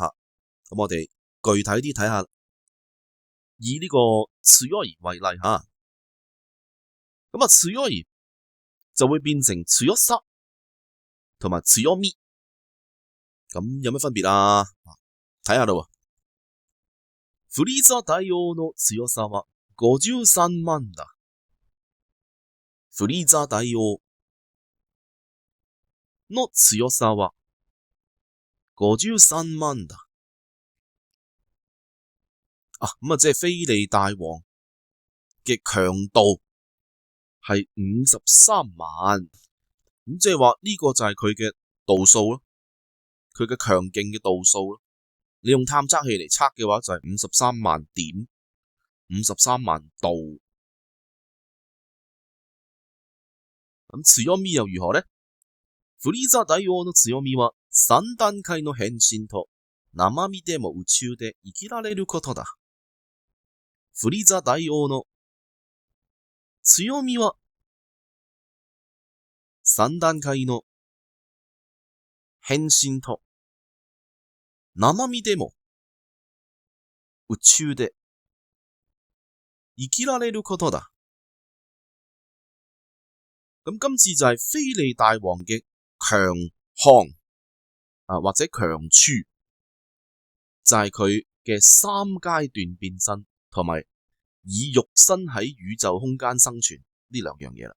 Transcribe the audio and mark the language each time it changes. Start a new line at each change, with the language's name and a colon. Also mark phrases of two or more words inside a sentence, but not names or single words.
Cantonese: 咁我哋具體啲睇下。以呢個強い為例吓，強い就會變成強さ同埋強み，咁有咩分別啊？睇下啦喎。
Japanese: フリーザ大王の強さは53万だ。フリーザ大王の強さは53萬だ。
Cantonese: 即係菲利大王嘅強度係53萬，咁即係話呢個就係佢嘅度數咯，佢嘅強勁嘅度數咯。你用探測器嚟測嘅話就係53萬點，53萬度。咁強み又如何呢？
Japanese: フリーザ大王の強みは3段階の変身と生身でも宇宙で生きられることだ。フリーザ大王の強みは3段階の変身と生身でも宇宙で生きられることだ。
Cantonese: 咁今次就係菲利大王嘅強項或者強處，就係佢嘅3階段變身同埋以肉身喺宇宙空間生存呢兩樣嘢啦。